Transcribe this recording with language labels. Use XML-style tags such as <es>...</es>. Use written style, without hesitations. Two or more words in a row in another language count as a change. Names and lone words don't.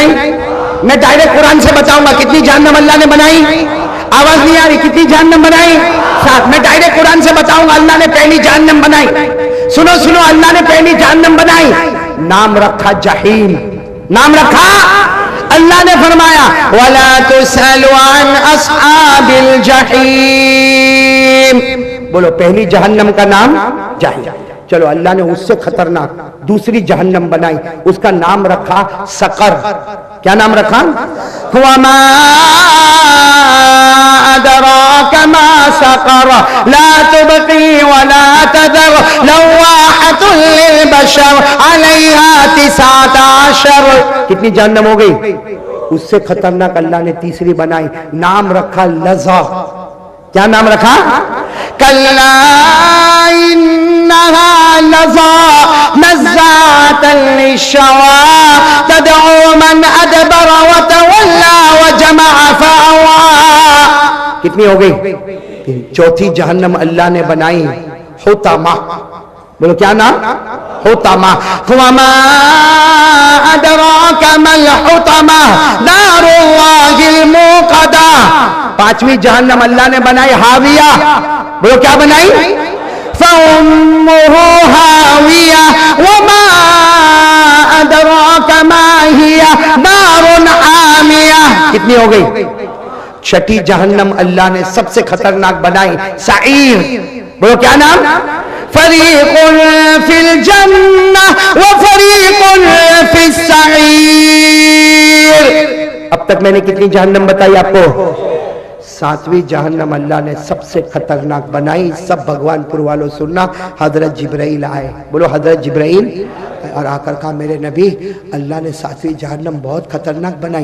<hi>मैं डायरेक्ट कुरान से बताऊंगा कितनी जहन्नम अल्लाह ने बनाई। आवाज नहीं आ रही? कितनी जहन्नम बनाई? साथ में डायरेक्ट कुरान से बताऊंगा, अल्लाह ने पहली जहन्नम बनाई। सुनो सुनो, अल्लाह ने पहली जहन्नम बनाई, नाम रखा जहीम। नाम रखा, अल्लाह ने फरमाया,</hi> <ar>ولا تسأل عن أصحاب الجحيم.</ar> <hi>बोलो, पहली जहन्नम का नाम जहीम। चलो, अल्लाह ने उससे खतरनाक दूसरी जहन्नम बनाई, उसका नाम रखा सकर। क्या नाम रखा?</hi> <ar>وما أدراك ما سقر لا تبقي ولا تذر لواحة للبشر عليها 19.</ar> <hi>कितनी जहन्नम हो गई? उससे खतरनाक अल्लाह ने तीसरी बनाई, नाम रखा लज़ा। क्या नाम रखा?</hi> <ar>كلا إنها لظى نزاعة للشوى تدعو من أدبر وتولى وجمع فأوعى.</ar> <hi>कितनी हो गई? चौथी जहन्नम अल्लाह ने बनाई हुतामा। बोलो, क्या नाम? हुतामा।</hi> <ar>وما أدراك ما الحطمة نار الله الموقدة.</ar> <hi>पांचवी जहन्नम अल्लाह ने बनाई हाविया। बोलो, क्या बनाई?</hi> <ar>فأمه هاوية وما أدراك ما هيه نار حامية.</ar> <hi>कितनी हो गई? छठी जहन्नम अल्लाह ने सबसे खतरनाक बनाई सईर। बोलो, क्या नाम?</hi> <ar>فريق في الجنة وفريق في السعير.</ar> <hi>अब तक मैंने कितनी जहन्नम बताई आपको? 7वीं जहन्नम अल्लाह ने सबसे खतरनाक बनाई। सब भगवानपुर वालों सुनना, हजरत जिब्राइल आए। बोलो, हजरत जिब्राइल। और आकर कहा, मेरे नबी, अल्लाह ने 7वीं जहन्नम बहुत खतरनाक बनाई।</hi>